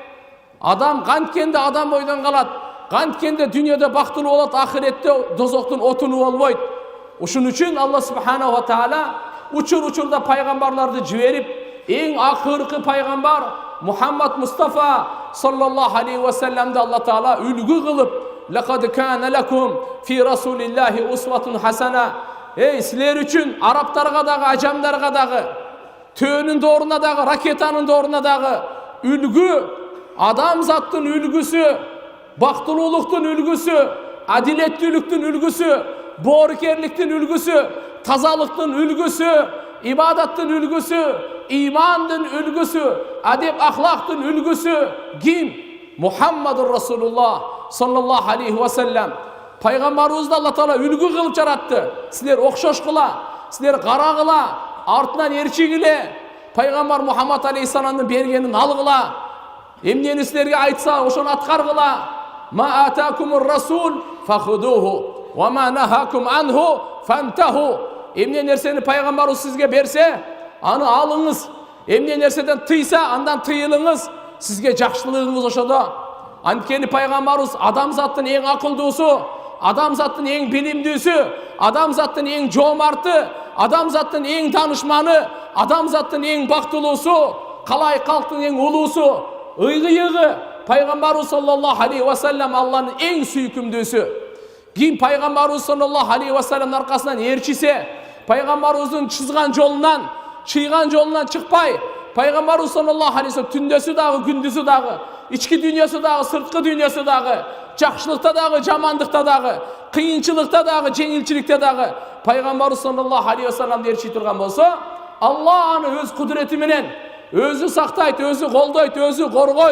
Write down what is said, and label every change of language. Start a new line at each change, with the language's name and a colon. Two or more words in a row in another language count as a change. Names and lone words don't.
Kyrgyz: Адам канткенде адам бойдон калат, канткенде дүйнөдө бактылуу болот, ахиретте дозоктун отуну болбойт. Ушун үчүн Алла
Arabic: سبحانه وتعالى
Kyrgyz: учурда пайгамбарларды жиберип, эң акыркы пайгамбар Мухаммад Мустафа
Arabic: صلى الله عليه وسلم
Kyrgyz: Алла Таала үлгү кылып,
Arabic: "لقد كان لكم في رسول الله أسوة حسنة."
Kyrgyz: Силер үчүн арабтарга дагы, ажамдарга дагы, төөнүн дооруна дагы, ракетанын дооруна дагы үлгү, адамзаттын үлгүсү, бактылуулуктун үлгүсү, адилеттүүлүктүн үлгүсү, боорукерликтин үлгүсү, тазалыктын үлгүсү, ибадаттын үлгүсү, имандын үлгүсү, адеп ахлактын үлгүсү ким?
Arabic: محمد رسول الله صلى الله عليه وسلم.
Kyrgyz: Пайгамбарыбызды Алла Таала үлгү кылып жаратты. Силер окшошкула, силер карагыла, артынан ээрчигиле, пайгамбар Мухаммад алейхиссаламдын бергенин алгыла. Эмнени силерге айтса, ошону аткаргыла.
Arabic: ما آتاكم الرسول فخذوه وما نهاكم عنه فانتهوا.
Kyrgyz: Эмне нерсени пайгамбарыбыз сизге берсе, аны алыңыз. Эмне нерседен тыйса, андан тыйылыңыз. Сизге жакшылыгыңыз ошодо. Анткени пайгамбарыбыз адамзаттын эң акылдуусу, адамзаттын эң билимдүүсү, адамзаттын эң жоомарты, адамзаттын эң таанышманы, адамзаттын эң бактылуусу, калай калктын эң улуусу, ыйгыйыгы пайгамбарыбыз
Arabic: صلى الله عليه وسلم
Kyrgyz: Алланын эң сүйкүмдүүсү. Ким пайгамбарыбыз
Arabic: صلى الله عليه وسلم
Kyrgyz: аркасынан ээрчисе, пайгамбарыбыздын чыйган жолунан чыкпай, пайгамбарыбыз
Arabic: صلى الله عليه وسلم
Kyrgyz: түндөсү дагы, күндүзү дагы, ички дүйнөсү дагы, сырткы дүйнөсү дагы, жакшылыкта дагы, жамандыкта дагы, кыйынчылыкта дагы, жеңилчиликте дагы пайгамбарыбыз
Arabic: صلى الله عليه وسلم
Kyrgyz: ээрчи турган болсо, Алла аны өз кудурети менен өзү сактайт, өзү колдойт, өзү коргойт.